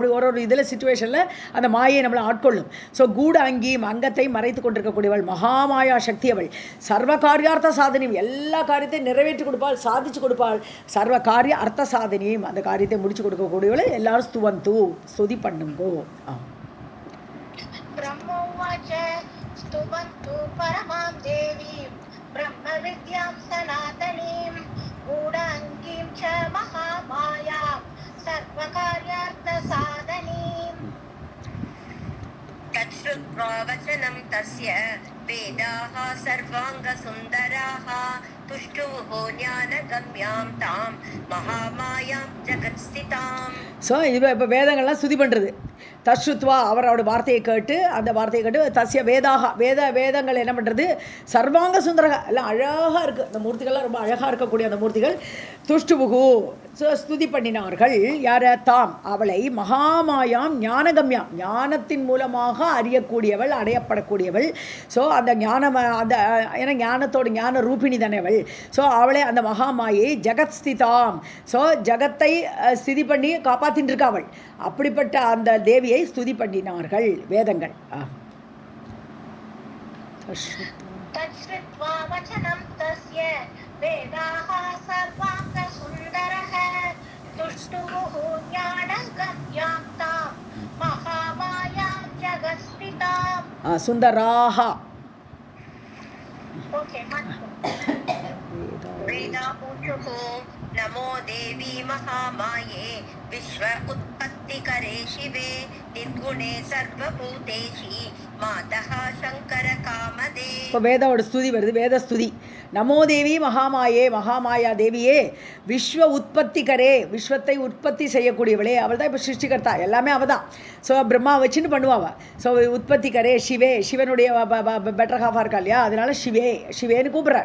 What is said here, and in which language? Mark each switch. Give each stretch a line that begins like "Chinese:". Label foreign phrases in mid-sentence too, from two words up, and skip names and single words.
Tamil: அப்படி ஒரு இதில் சுச்சுவேஷனில் அந்த மாயை நம்மளை ஆட்கொள்ளும். ஸோ கூட அங்கி அங்கத்தை மறைத்து கொண்டிருக்க இருக்கக்கூடியவள், மகாமாயா சக்தி அவள், சர்வ காரியார்த்த சாதனையும், எல்லா காரியத்தையும் நிறைவேற்றி கொடுப்பாள், சாதிச்சு கொடுப்பாள், சர்வ காரிய அர்த்த சாதனையும், அந்த காரியத்தை முடிச்சு கொடுக்கக்கூடியவளை எல்லாரும் ஸ்துவந்து ஸ்துதி பண்ணுங்கோ.
Sanskrit: ब्रह्मोवाच स्तुवन्तु परमां देवीं ब्रह्मविद्यां सनातनीं गूढाङ्गीं च महामायां सर्वकार्यार्थसाधनीम्। तच्छ्रुत्वा वचनं तस्य वेदाः सर्वाङ्गसुन्दराः तुष्टुः ज्ञानगम्यां तां महामायां जगत्स्थिताम्.
Tamil: ஸோ இப்போ வேதங்கள்லாம் ஸ்துதி பண்ணுறது. தஸ்ருத்வா அவரோட வார்த்தையை கேட்டு, அந்த வார்த்தையை கேட்டு
Sanskrit: तस्य वेदाः
Tamil: வேதங்கள் என்ன பண்ணுறது,
Sanskrit: सर्वाङ्ग सुन्दराः
Tamil: எல்லாம் அழகாக இருக்குது, அந்த மூர்த்திகள்லாம் ரொம்ப அழகாக இருக்கக்கூடிய அந்த மூர்த்திகள். துஷ்டுபுகு ஸ்துதி பண்ணினார்கள். யார? தாம் அவளை,
Sanskrit: महामायाम् ज्ञानगम्याम्
Tamil: ஞானத்தின் மூலமாக அறியக்கூடியவள், அடையப்படக்கூடியவள். ஸோ அந்த ஞானம், அந்த ஏன்னா ஞானத்தோட ஞான ரூபிணி தானே அவள். ஸோ அவளை, அந்த மகாமாயை
Sanskrit: जगत् स्थिताम्,
Tamil: ஸோ ஜகத்தை ஸ்திதி பண்ணி காப்பாற்றின்னு இருக்கா அவள். அப்படிப்பட்ட அந்த தேவியை ஸ்துதி பண்ணினார்கள் வேதங்கள்.
Sanskrit: तच्छ्रुत्वा वचनं तस्य वेदाः सर्वाङ्गसुन्दरः तुष्टुः ज्ञानगम्यां तां महामायां जगत्स्थिताम्।
Tamil: சுந்தராக.
Sanskrit: ओके वेदाऊचुः नमो देवी महामाये विश्व उत्पत्तिकरे शिवे निर्गुणे सर्वभूतेषि मातः शङ्कर कामदे.
Tamil: இப்போ வேதாவோட ஸ்துதி வருது, வேத ஸ்துதி.
Sanskrit: नमो देवि महामाये,
Tamil: மகாமாயா தேவியே,
Sanskrit: विश्व उत्पत्तिकरे,
Tamil: விஸ்வத்தை உற்பத்தி செய்யக்கூடியவளே, அவள் தான் இப்போ சிருஷ்டிகர்த்தா, எல்லாமே அவள் தான். ஸோ பிரம்மா வச்சுன்னு பண்ணுவாள். ஸோ
Sanskrit: उत्पत्तिकरे शिवे,
Tamil: சிவனுடைய
English: better half
Tamil: இருக்கா இல்லையா, அதனால சிவே, சிவேன்னு கூப்பிட்றார்.